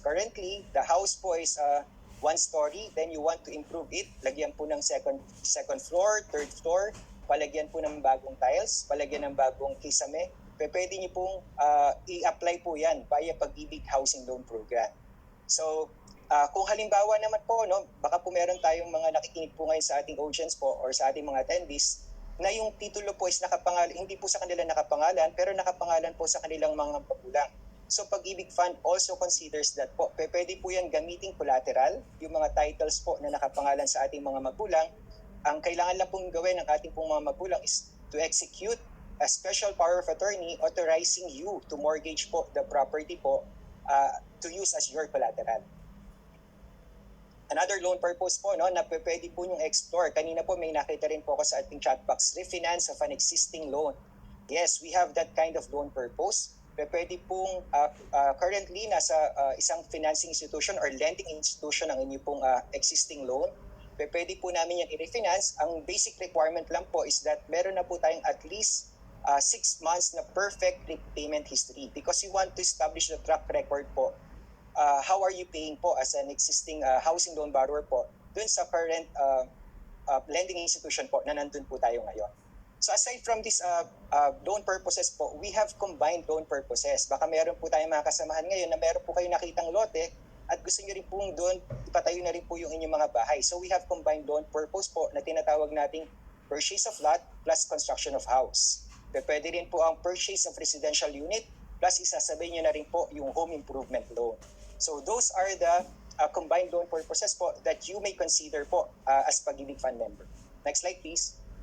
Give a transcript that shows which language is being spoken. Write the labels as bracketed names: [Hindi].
[English] Currently, the house po is 1 story, then you want to improve it, [Filipino] lagyan po ng second floor, third floor, palagyan po ng bagong tiles, palagyan ng bagong kisame, pwede niyo pong i-apply po yan via Pag-ibig Housing Loan Program. So, kung halimbawa naman po, no, baka po meron tayong mga nakikinig po ngayon sa ating audience po or sa ating mga attendees na yung titulo po is nakapangalan, hindi po sa kanila nakapangalan, pero nakapangalan po sa kanilang mga magulang. [English] So Pag-ibig Fund also considers that po. [Filipino] Pwede po yan gamiting collateral, yung mga titles po na nakapangalan sa ating mga magulang. Ang kailangan lang pong gawin ng ating pong mga magulang [English] is to execute a special power of attorney authorizing you to mortgage po the property po to use as your collateral. [Filipino] Another loan purpose po, no, na pwede po yung explore. Kanina po may nakita rin po ako sa ating chat box, [English] refinance of an existing loan. Yes, we have that kind of loan purpose. [Filipino] Pwede pong currently nasa isang financing institution or lending institution ang inyo pong existing loan. Pwede po namin yan i-refinance. [English] Ang basic requirement lang po is that [Filipino] meron na po tayong [English] at least 6 months na perfect repayment history because we want to establish the track record po. How are you paying po as an existing housing loan borrower po dun sa current lending institution po na nandun po tayo ngayon. So aside from this loan purposes po, we have combined loan purposes. [Filipino] Baka meron po tayong mga kasamahan ngayon na meron po kayo nakitang lote at gusto nyo rin pong doon, ipatayo na rin po yung inyong mga bahay. [English] So we have combined loan purpose po [Filipino] na tinatawag nating [English] purchase of lot plus construction of house. [Filipino] Pwede rin po ang [English] purchase of residential unit plus [Filipino] isasabay nyo na rin po yung home improvement loan. [English] So those are the combined loan purposes po that you may consider po as Pag-ibig Fund member. Next slide please.